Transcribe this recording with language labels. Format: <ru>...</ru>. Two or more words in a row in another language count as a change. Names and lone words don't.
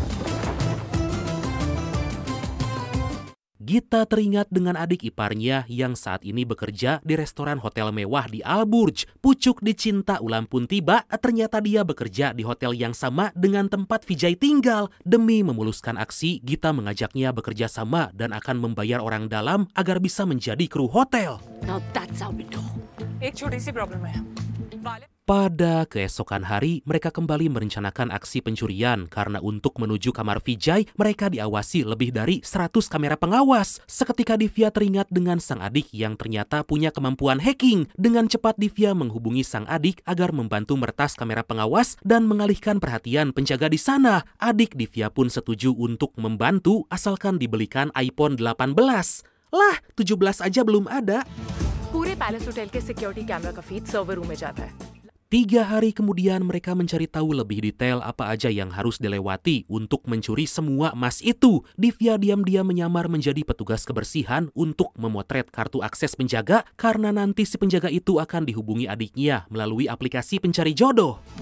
<id>Gita teringat dengan adik iparnya yang saat ini bekerja di restoran hotel mewah di Al-Burj. Pucuk dicinta ulam pun tiba, ternyata dia bekerja di hotel yang sama dengan tempat Vijay tinggal. Demi memuluskan aksi, Gita mengajaknya bekerja sama dan akan membayar orang dalam agar bisa menjadi kru hotel.</id> <en>Now that's how we do.</en> <hi>एक छोटी सी प्रॉब्लम है</hi> <id>Pada keesokan hari, mereka kembali merencanakan aksi pencurian karena untuk menuju kamar Vijay, mereka diawasi lebih dari 100 kamera pengawas. Seketika Divya teringat dengan sang adik yang ternyata punya kemampuan hacking. Dengan cepat Divya menghubungi sang adik agar membantu meretas kamera pengawas dan mengalihkan perhatian penjaga di sana. Adik Divya pun setuju untuk membantu asalkan dibelikan iPhone 18. Lah, 17 aja belum ada.</id> <hi>पूरे पैलेस होटल के</hi> <en>security camera</en> <hi>का</hi> <en>feed server room</en> <hi>में जाता है.</hi> <id>3 hari kemudian mereka mencari tahu lebih detail apa aja yang harus dilewati untuk mencuri semua emas itu. Divya diam-diam menyamar menjadi petugas kebersihan untuk memotret kartu akses penjaga karena nanti si penjaga itu akan dihubungi adiknya melalui aplikasi pencari jodoh.</id>